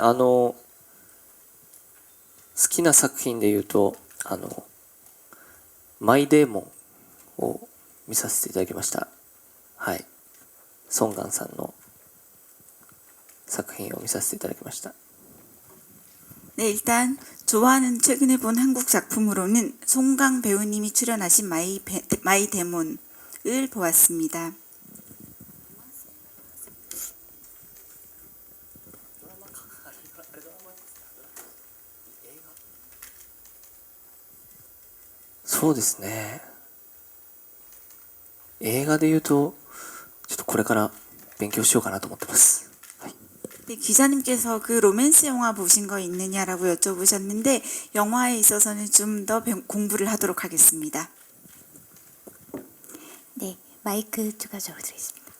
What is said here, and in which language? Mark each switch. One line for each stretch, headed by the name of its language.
Japanese: 好きな作品で言うとマイデーモンを見させていただきました。はい。ソンガンさんの作品を見させていただきました。
Korean: 네, 일단 좋아하는 최근에 본 한국 작품으로는 송강 배우님이 출연하신 마이 데몬을 보았습니다.
Japanese: そうですね。映画で言うとちょっとこれから勉強しようかなと思ってます。
Korean: 네, 기자님께서 그 로맨스 영화 보신 거 있느냐라고 여쭤보셨는데 영화에 있어서는 좀 더 공부를 하도록 하겠습니다. 네, 마이크 추가적으로 드리겠습니다.